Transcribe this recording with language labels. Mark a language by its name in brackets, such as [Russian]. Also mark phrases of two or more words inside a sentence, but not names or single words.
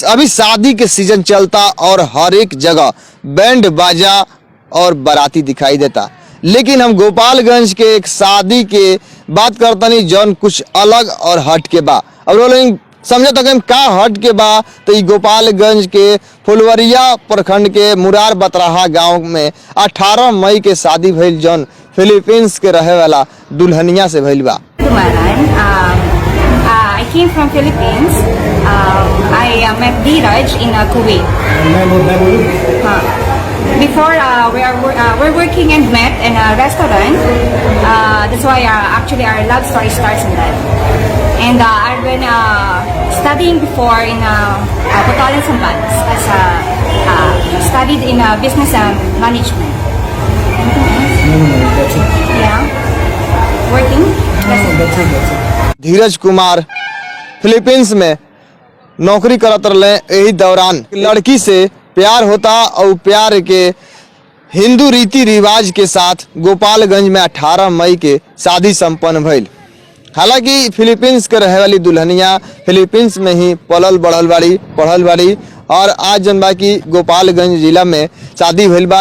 [Bhojpuri] अभी शादी के सीजन चलता और हर एक जगह बैंड बाजा और बाराती दिखाई देता, लेकिन हम गोपालगंज के एक शादी के बात करतनी जौन कुछ अलग और हट के बा। अब लोग समझ तक का हट के बा तो ये गोपालगंज के फुलवरिया प्रखंड के मुरार बतराहा गांव में 18 मई के शादी भइल जौन फिलीपींस के रहे वाला दुल्हनिया से भइल बा। [English] I came from Philippines. I met Dheeraj in Kuwait. Before we're working and met in a restaurant. That's why actually our love story starts in that. And I've been studying before in Bacolod, Zambales, as studied in business management. Yeah, working. That's it. [Bhojpuri] धीरज कुमार फिलीपींस में नौकरी करत रहे। यही दौरान लड़की से प्यार होता और प्यार के हिंदू रीति रिवाज के साथ गोपालगंज में 18 मई के शादी संपन्न भइल। हालांकि फिलीपींस के रहे वाली दुल्हनिया फिलीपींस में ही पढ़ल बाड़ी और आज जन बा की गोपालगंज जिला में शादी भइल बा।